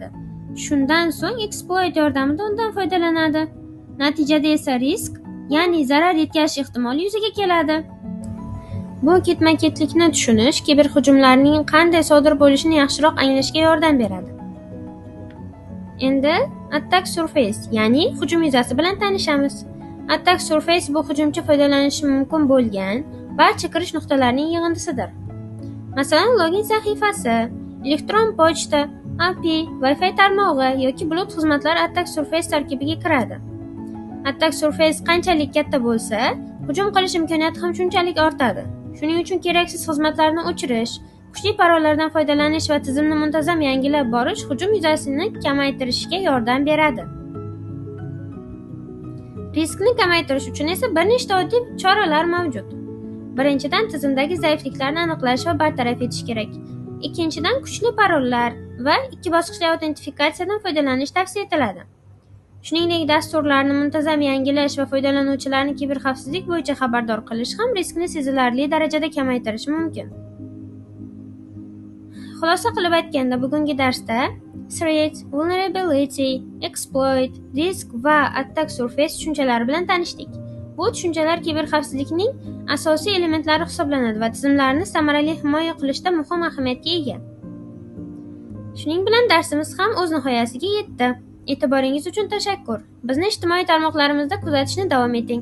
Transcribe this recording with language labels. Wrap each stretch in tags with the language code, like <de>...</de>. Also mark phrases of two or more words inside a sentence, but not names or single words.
<uz>Shundan so'ng exploit yordamida undan foydalanadi. Natijada esa risk, ya'ni zarar yetkazish ehtimoli yuzaga keladi. Bu ketma-ketlikni tushunish kiberhujumlarning qanday sodir bo'lishini yaxshiroq anglashga yordam beradi. Endi</uz> <en>attack surface,</en> <uz>ya'ni hujum yuzasi bilan tanishamiz.</uz> <en>Attack surface</en> <uz>bu hujumchi foydalanishi mumkin bo'lgan barcha kirish nuqtalarining yig'indisidir. Masalan, login sahifasi, elektron pochta, API, Wi-Fi tarmog'i yoki bulut xizmatlari</uz> <en>attack surface</en> <uz>tarkibiga kiradi.</uz> <en>Attack surface</en> <uz>qanchalik katta bo'lsa, hujum qilish imkoniyati ham shunchalik ortadi. Shuning uchun keraksiz xizmatlarni o'chirish, kuchli parollardan foydalanish va tizimni muntazam yangilab borish hujum yuzasini kamaytirishga yordam beradi. Riskni kamaytirish uchun esa bir nechta oddiy choralar mavjud. Birinchidan, tizimdagi zaifliklarni aniqlash va bartaraf etish kerak. Ikkinchidan, kuchli parollar va ikki bosqichli autentifikatsiyadan foydalanish tavsiya etiladi. Shuningdek, dasturlarni muntazam yangilash va foydalanuvchilarni kiberxavfsizlik bo'yicha xabardor qilish ham riskni sezilarli darajada kamaytirishi mumkin. Xulosa qilib aytganda, bugungi darsda</uz> <en>threat, vulnerability, exploit, risk</en> <uz>va</uz> <en>attack surface</en> <uz>tushunchalari bilan tanishdik. Bu tushunchalar kiberxavfsizlikning asosiy elementlari hisoblanadi va tizimlarni samarali himoya qilishda muhim ahamiyatga ega. Shuning bilan darsimiz ham o'z nihoyasiga yetdi. E'tiboringiz uchun tashakkur. Bizni ijtimoiy tarmoqlarimizda kuzatishni davom eting.</uz>